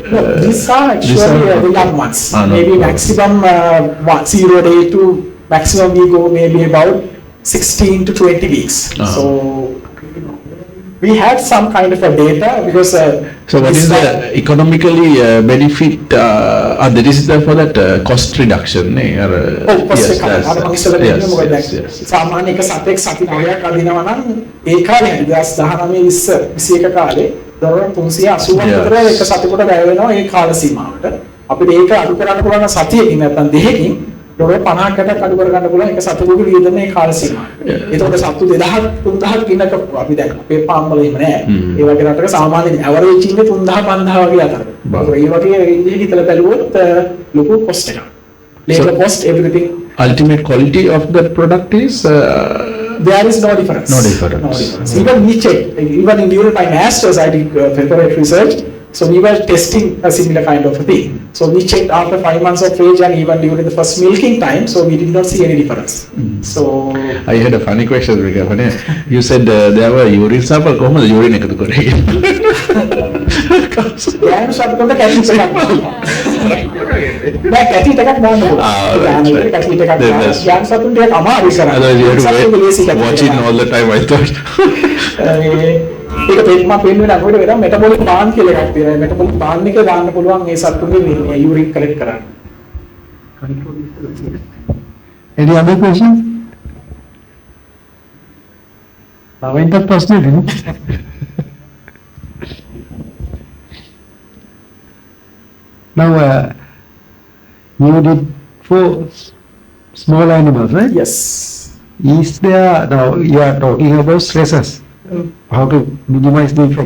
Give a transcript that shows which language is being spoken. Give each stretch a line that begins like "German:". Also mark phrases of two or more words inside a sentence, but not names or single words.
English: No, these are actually the young ones. Maybe maximum 0 day to maximum we go maybe about 16 to 20 weeks. So we had some kind of a data because. So what is the economically benefit? There is for that cost reduction. Cost reduction. Yes.
Sinhala: සාමාන්‍ය එක සතෙක් සති 9ක් අදිනවා නම් ඒ කාලේ 2019 21 කාලේ ඩොලර් 380ක් විතර එක සතෙකුට වැය වෙනවා ඒ කාල සීමාවට. අපිට ඒක අඩු කරන්න පුළුවන් සතියකින් නැත්නම් දෙකකින් ඩොලර් 50කට අඩු කර ගන්න පුළුවන් එක සතෙකුගේ වියදම ඒ කාල සීමාවට. ඒතකොට සත්තු 2000 3000 කිනක අපි දැන් අපේ ෆාම් වල එහෙම නෑ. ඒ වගේ රටක සාමාන්‍ය ඇවරේජ් ඉන්නේ 3000 5000 වගේ අතරට. ඒ වගේ රේන්ජ් එක හිතලා බැලුවොත් ලොකු කොස්ට් එකක්.
English: Labor cost, everything. Ultimate quality of the product is? There is no difference. No difference. Even we checked, even during my master's I did preparatory research, so we were testing a similar kind of a thing. So we checked after 5 months of age and even during the first milking time, so we did not see any difference. So I had a funny question. You said there were urine sample. How much urine
Sinhala: එකතු කරේ? ගෑනු සත්තුන්ට කැටි එකක් නෑ කැටි එකක් දාන්න පුළුවන්. කැටි එකක් දාන්න. ගෑනු සත්තුන්ට ඒක අමාරුයි කරන්න.
English: Watching all the time I thought.
Sinhala: ඒක මම පෙන්වන්න අපිට වෙන මෙටබොලික් බාන් කියලා එකක් තියෙනවා. මෙටබොලික් බාන් එක දාන්න පුළුවන් මේ සත්තුන්ගේ යූරින් කලෙක්ට් කරන්න.
English: Any other question?
Sinhala: නවෙන්ට ප්‍රශ්නේ දෙන්න.
English: Now, you did 4 small animals, right? Yes. Is there, now you are talking about stresses, how to minimize the effect.